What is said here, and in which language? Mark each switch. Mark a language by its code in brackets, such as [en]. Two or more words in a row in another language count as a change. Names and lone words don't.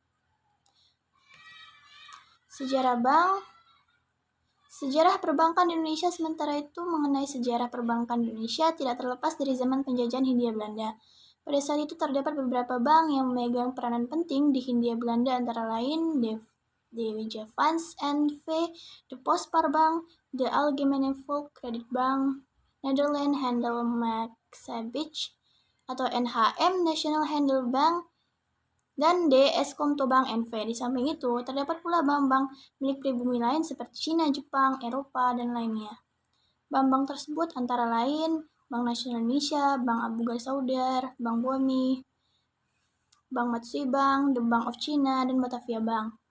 [id] Sejarah perbankan di Indonesia. Sementara itu, mengenai sejarah perbankan di Indonesia tidak terlepas dari zaman penjajahan Hindia Belanda. Pada saat itu terdapat beberapa bank yang memegang peranan penting di Hindia Belanda, antara lain De Javans N.V., De Postpaarbank, De Algemene Volkskredietbank, Nederland Handel-Maxabeach atau NHM, National Handel Bank, dan D. Eskomtobank N.V. Di samping itu, terdapat pula bank-bank milik pribumi lain seperti Cina, Jepang, Eropa, dan lainnya. Bank-bank tersebut antara lain Bank Nasional Indonesia, Bank Abu Saudar, Bank Bumi, Bank Matsui Bank, The Bank of China, dan Batavia Bank.